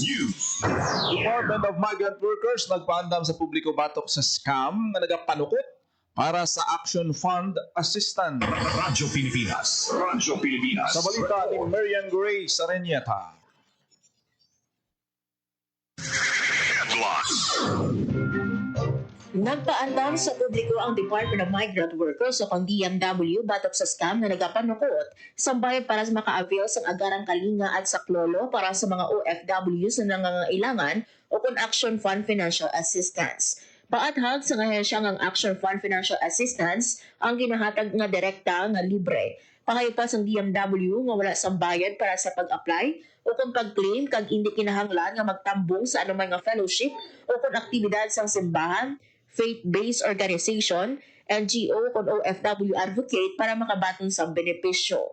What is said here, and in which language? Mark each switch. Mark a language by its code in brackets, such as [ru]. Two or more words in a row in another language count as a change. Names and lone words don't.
[hil] Department of Migrant Workers nagpaandam sa publiko batok sa scam nga nagapanukot para sa Action Fund Assistance. Radyo Pilipinas. Radyo Pilipinas. Sa balita ni Marian Grace Arenieta. Headlines. Nagpaandam sa publiko ang Department of Migrant Workers o DMW batok sa scam na nagapanukot sa bayan para sa maka-avail sa [tl] agarang kalinga at saklolo para sa mga OFWs na nangangailangan [hil] o Action Fund Financial Assistance. Paathag sa ahensya ng Action Fund Financial Assistance ang ginahatag nga direkta nga libre. Pahayapas ang DMW nga wala sang bayad para sa pag-apply o kung pag-claim kag hindi kinahanglan nga magtambong sa anumang nga fellowship o kung aktibidad sang simbahan, [en] faith-based organization, [hil] NGO kung [en] OFW advocate [hil] para makabaton sa benepisyo.